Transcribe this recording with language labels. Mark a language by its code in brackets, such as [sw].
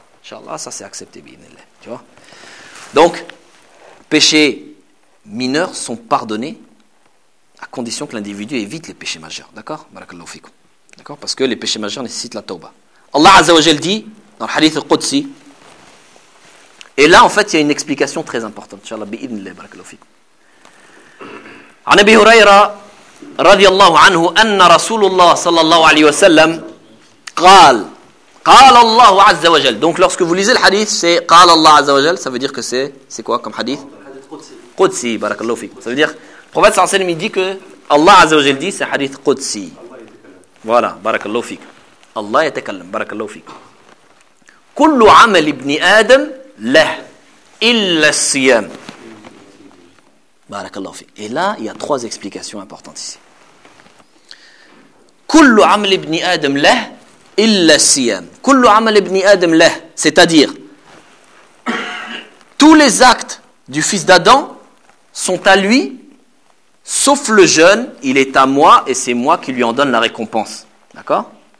[fr] Inch'Allah, ça c'est accepté, bi'inillah. Tu vois? Donc, péchés mineurs sont pardonnés à condition que l'individu évite les péchés majeurs. D'accord? Barakallahu fikum. D'accord? Parce que les péchés majeurs nécessitent la tawbah. Allah Azza wa Jal dit dans le hadith al-Qudsi, et là en fait il y a une explication très importante. Inch'Allah, bi'inillah, barakallahu fikum. [ar] عن أبي هريرة رضي الله عنه أن رسول الله صلى الله عليه وسلم قال قال الله عز وجل. [fr] Donc lorsque vous lisez le hadith, c'est [ar] قال الله عز وجل. [fr] Ça veut dire que c'est quoi comme hadith? [ar] قدسي. قدسي. بارك الله فيك. [fr] Ça veut dire le prophète صلى الله عليه وسلم dit que Allah عز وجل dit c'est hadith قدسي. [ar] Voilà. بارك الله فيك. Allah يتكلم. بارك الله فيك. كل عمل ابن آدم له إلا الصيام. [fr] Et là, il y a trois explications importantes ici. [ar] Kullu amal ibn Adam lah illa siyam. Kullu amal ibn Adam lah, [fr] c'est-à-dire tous les actes du fils d'Adam sont à lui, sauf le jeûne, il est à moi et c'est moi qui lui en donne la récompense. D'accord?